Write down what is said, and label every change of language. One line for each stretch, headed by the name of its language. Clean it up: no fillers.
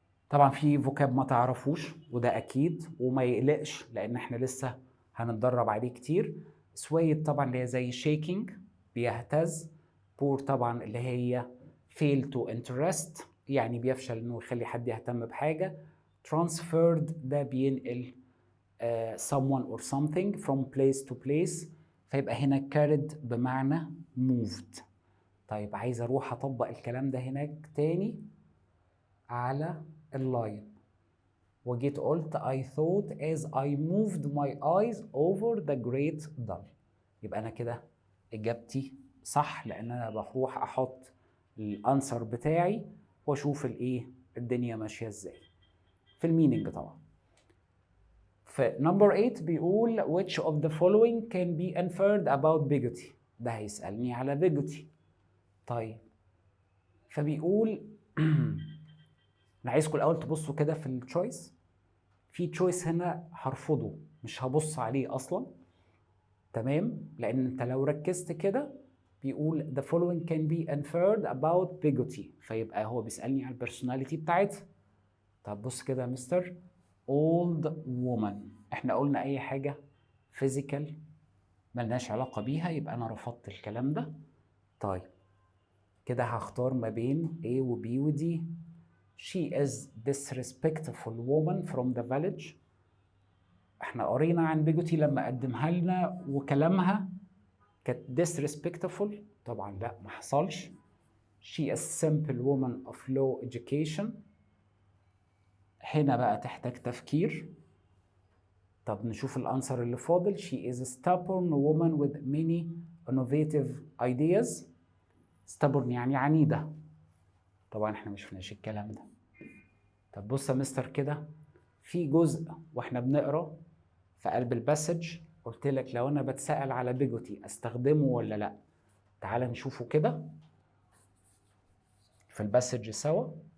Arabic: طبعا في فوكاب ما تعرفوش وده اكيد وما يقلقش لان احنا لسه هنتدرب عليه كتير. سويد طبعا اللي هي زي شيكينج بيهتز. بور طبعا اللي هي
English: fail to interest
Arabic: يعني بيفشل انه يخلي حد يهتم بحاجه.
English: transferred
Arabic: ده بينقل
English: someone or something from place to place.
Arabic: فيبقى هنا carried بمعنى moved. طيب عايز اروح اطبق الكلام ده هناك تاني على اللاين، وجيت قلت
English: I thought as I moved my eyes over the great dull.
Arabic: يبقى انا كده اجابتي صح لان انا بروح احط الانسر بتاعي واشوف الايه الدنيا ماشيه ازاي في الميننج طبعا. في نمبر 8 بيقول
English: which of the following can be inferred about bigotry.
Arabic: ده هيسالني على bigotry. طيب فبيقول انا عايزكم الاول تبصوا كده في التشويس. في تشويس هنا هرفضه مش هبص عليه اصلا. تمام. لان انت لو ركزت كده بيقول
English: the following can be inferred about bigotry،
Arabic: فيبقى هو بيسالني على البرسوناليتي بتاعتها. طب بص كده يا مستر. old woman احنا قلنا اي حاجه physical ملناش علاقه بيها يبقى انا رفضت الكلام ده. طيب كده هختار ما بين A و B و D.
English: She is disrespectful woman from the village.
Arabic: احنا قرينا عن بيجوتي لما قدمها لنا وكلامها كانت disrespectful. طبعا لا ما حصلش.
English: She is simple woman of low education.
Arabic: هنا بقى تحتاج تفكير. طب نشوف الانسر اللي فاضل.
English: She is a stubborn woman with many innovative ideas.
Arabic: stubborn يعني عنيدة. طبعا احنا مش شفناش الكلام ده. طب بص يا مستر كده في جزء واحنا بنقرا في قلب الباسج قلت لك لو انا بتسأل على بيجوتي استخدمه ولا لا. تعال نشوفه كده في الباسج سوا.